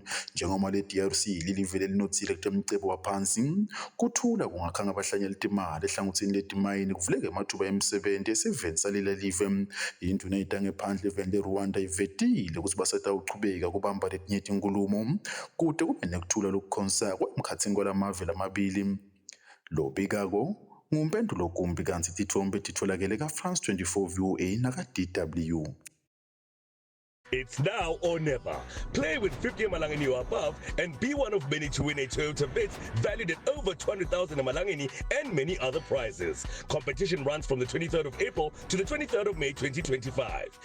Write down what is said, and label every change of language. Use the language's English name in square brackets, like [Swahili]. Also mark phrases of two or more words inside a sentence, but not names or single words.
[Swati] Njengoba le-DRC lilive lelinothile kutemcebo waphansi kuthula kungakhanga abahlanyela itimali ehlangothini letimayini kuvuleke amathuba emisebenzi esiveni salela live. Induna eyitange phandle eveni le-Rwanda ivetile ukuthi basatawuchubeka kubamba letinye tinkulumo kude kube nekuthula lokukhonsa kwemkhathini kwalamave lamabili. Lobikako ngumpendulo kumbi kanti tithombe titholakele ka-France 24 VOA naka-DW. [English] It's now or never. Play with 50 Malangeni or above and be one of many to win a Toyota Vitz valued at over 200,000 Malangeni and many other prizes. Competition runs from the 23rd of April to the 23rd of May 2025.